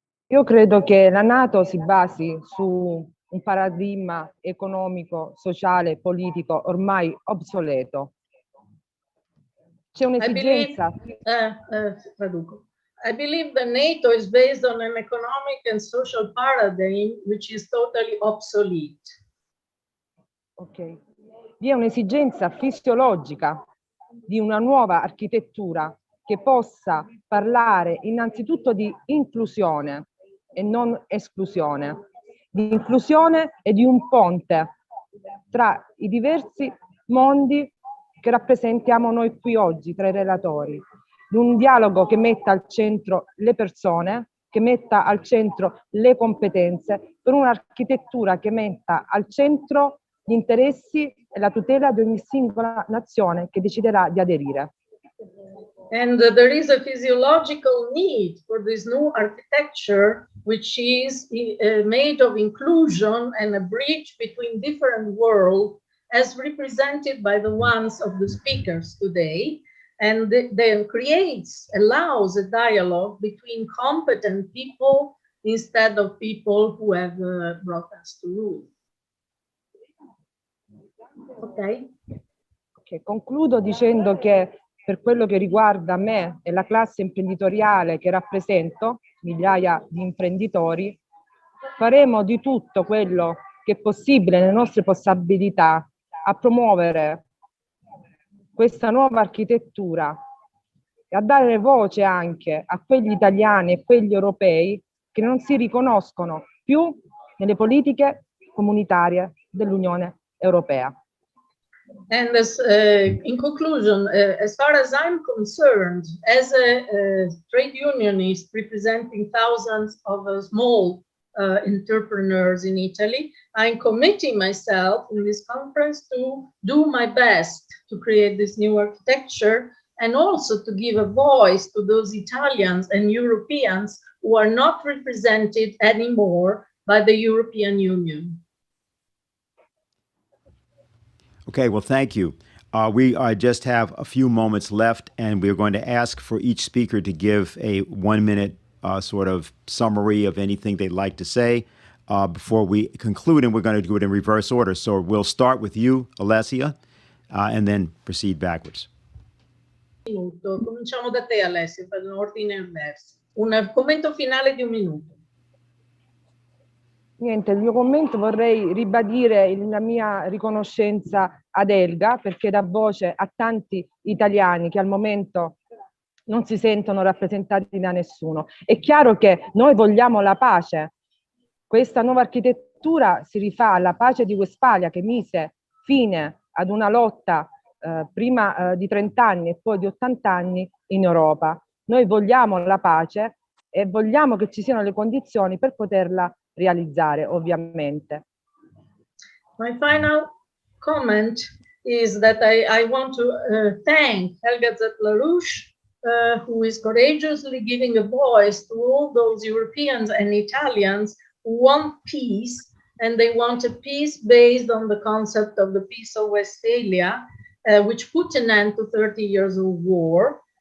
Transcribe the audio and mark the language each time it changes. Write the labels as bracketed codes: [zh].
[it] Io credo che la NATO si basi su un paradigma economico, sociale, politico ormai obsoleto. C'è un'esigenza. Traduco. [en] I believe that NATO is based on an economic and social paradigm which is totally obsolete. Ok. [it] Vi è un'esigenza fisiologica di una nuova architettura che possa parlare innanzitutto di inclusione e non esclusione, di inclusione e di un ponte tra i diversi mondi che rappresentiamo noi qui oggi, tra i relatori, di un dialogo che metta al centro le persone, che metta al centro le competenze, per un'architettura che metta al centro gli interessi e la tutela di ogni singola nazione che deciderà di aderire. [en] And there is a physiological need for this new architecture, which is made of inclusion and a bridge between different worlds, as represented by the ones of the speakers today, and then allows a dialogue between competent people instead of people who have brought us to rule. Ok. [it] Concludo dicendo che per quello che riguarda me e la classe imprenditoriale che rappresento, migliaia di imprenditori, faremo di tutto quello che è possibile nelle nostre possibilità a promuovere questa nuova architettura e a dare voce anche a quegli italiani e quegli europei che non si riconoscono più nelle politiche comunitarie dell'Unione Europea. [en] And in conclusion, as far as I'm concerned, as a trade unionist representing thousands of small entrepreneurs in Italy, I'm committing myself in this conference to do my best to create this new architecture, and also to give a voice to those Italians and Europeans who are not represented anymore by the European Union. Okay, well, thank you. We just have a few moments left, and we're going to ask for each speaker to give a 1-minute sort of summary of anything they'd like to say before we conclude, and we're going to do it in reverse order. So we'll start with you, Alessia, and then proceed backwards. [it] Cominciamo da te, Alessia, per un ordine inverso. Un commento finale di 1 minuto. Niente, il mio commento vorrei ribadire la mia riconoscenza ad Helga, perché dà voce a tanti italiani che al momento non si sentono rappresentati da nessuno. È chiaro che noi vogliamo la pace. Questa nuova architettura addirittura si rifà alla pace di Westfalia che mise fine ad una lotta prima di 30 anni e poi di 80 anni in Europa. Noi vogliamo la pace e vogliamo che ci siano le condizioni per poterla realizzare, ovviamente. [en] My final comment is that I want to thank Helga Zepp-LaRouche, who is courageously giving a voice to all those Europeans and Italians who want peace, and they want a peace based on the concept of the Peace of Westphalia, which put an end to 30 years of war.